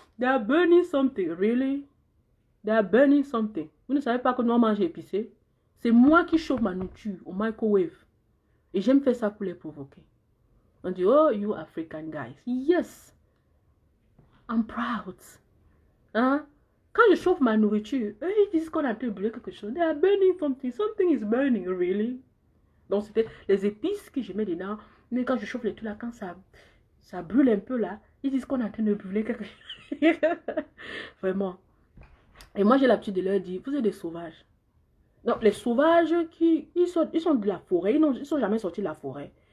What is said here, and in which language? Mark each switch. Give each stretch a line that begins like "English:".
English: They are burning something, really? They are burning something.
French: Vous ne savez pas que nous on mange épicé? C'est moi qui chauffe ma nourriture au microwave. Et j'aime faire ça pour les provoquer. On dit, oh,
English: you African guys. Yes. I'm proud. Hein?
French: Quand je chauffe ma nourriture, eux, ils disent qu'on a brûlé quelque chose.
English: They are burning something. Something is burning, really.
French: Donc, c'était les épices que je mets dedans. Mais quand je chauffe les trucs là, quand ça brûle un peu là, ils disent qu'on est en train de brûler quelque chose. Vraiment. Et moi, j'ai l'habitude de leur dire, vous êtes des sauvages. Donc, les sauvages, ils sont de la forêt. Ils ne sont jamais sortis de la forêt.